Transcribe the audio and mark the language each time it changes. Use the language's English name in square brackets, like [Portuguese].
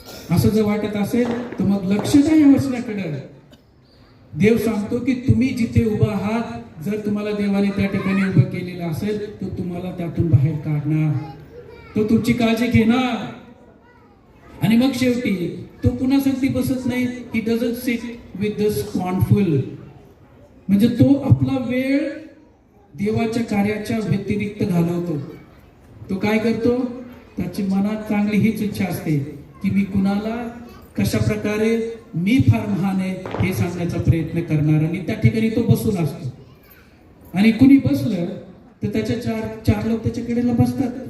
[Marathi] असं जर वाटत असेल तर मग लक्ष द्या या वचनाकडे. देव सांगतो की तुम्ही जिथे उभा आहात, जर तुम्हाला देवाने त्या ठिकाणी उभं केलेलं असेल तर तुम्हाला त्यातून बाहेर काढणार, तो तुमची काळजी घेणार. आणि मग शेवटी तो पुन्हा सांगती बसत नाही. [English] He doesn't sit with the scornful. [Marathi] म्हणजे तो आपला वेळ देवाच्या कार्याच्या व्यतिरिक्त घालवतो. तो काय करतो? त्याची मनात चांगली हीच इच्छा असते की मी कुणाला कशा प्रकारे मी फार महान आहे हे सांगण्याचा प्रयत्न करणार. आणि त्या ठिकाणी तो बसून असतो. आणि कुणी बसलं तर त्याच्या चार लोक त्याच्याकडेला बसतात.